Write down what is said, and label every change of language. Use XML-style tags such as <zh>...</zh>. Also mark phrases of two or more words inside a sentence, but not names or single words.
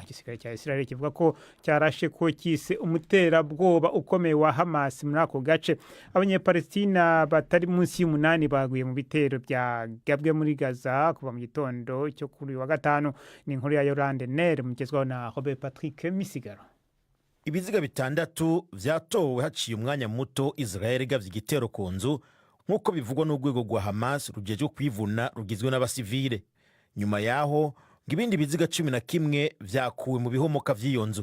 <rw>Igisirikare cya Isiraheli kivuga ko cyarashe ko cyise umuterabwoba ukomeye wa Hamas muri ako gace. Abanyepalestina batari munsi y'8 baguye mu bitero byagabwe muri Gaza kuva mu gitondo cyo kuri wa gatanu.</rw> <rn>Ni inkuru ya Yolande Ner mugezwaho na Robert Patrick Misigaro. Ibiziga 6 vyatowe haciye umwanya muto Israel igavye igitero ku nzu, nk'uko bivugwa n'urwego rwa Hamas rujeje kwivuna rugizwe n'abasivile. Nyuma yaho ngibindi biziga 11 vyakuwe mu bihomoka vy'iyo nzu.</rn>